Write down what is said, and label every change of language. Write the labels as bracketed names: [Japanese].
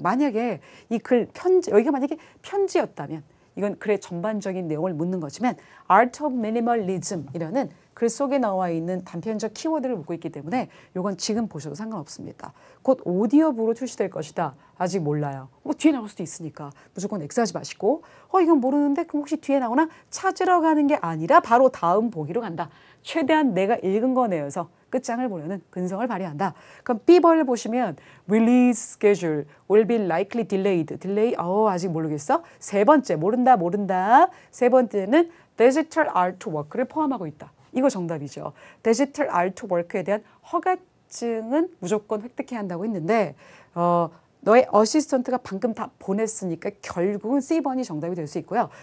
[Korean] 만약에 이 글 편지, 여기가 만약에 편지였다면 이건 글의 전반적인 내용을 묻는 거지만 Art of Minimalism이라는 글 속에 나와 있는 단편적 키워드를 묻고 있기 때문에 이건 지금 보셔도 상관없습니다. 곧 오디오북으로 출시될 것이다. 아직 몰라요. 뒤에 나올 수도 있으니까 무조건 X하지 마시고 이건 모르는데 그럼 혹시 뒤에 나오나 찾으러 가는 게 아니라 바로 다음 보기로 간다. 최대한 내가 읽은 거 내어서 끝장을 보려는 근성을 발휘한다. 그럼 B번을 보시면 [English] release schedule will be likely delayed. [Korean] delay 아직 모르겠어. 세 번째 모른다. 세 번째는 digital artwork를 포함하고 있다. 이거 정답이죠. 디지털 아트워크에 대한 허가증은 무조건 획득해야 한다고 했는데 너의 어시스턴트가 방금 다 보냈으니까 결국은 C번이 정답이 될 수 있고요.